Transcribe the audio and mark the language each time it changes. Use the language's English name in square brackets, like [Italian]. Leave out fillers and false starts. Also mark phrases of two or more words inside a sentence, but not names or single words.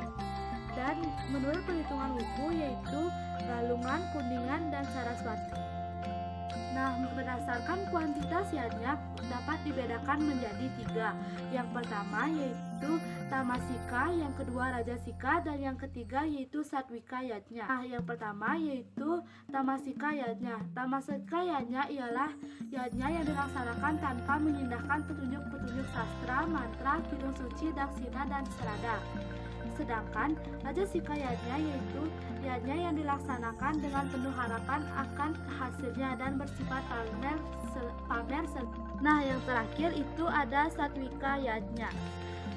[Indonesian] Dan menurut perhitungan wuku yaitu Galungan, Kuningan, dan Saraswati. Nah, berdasarkan kuantitas yatnya dapat dibedakan menjadi 3. Yang pertama yaitu Tamasika, yang kedua Rajasika, dan yang ketiga yaitu Satwika yatnya. Nah, yang pertama yaitu Tamasika yatnya. Tamasika yatnya ialah yatnya yang dilaksanakan tanpa mengindahkan petunjuk-petunjuk sastra, mantra, kidung suci, daksina, dan serada. Sedangkan Rajasika yatnya yaitu yatnya yang dilaksanakan dengan penuh harapan akan hasilnya dan bersifat pamer. Nah, yang terakhir itu ada Satwika yatnya.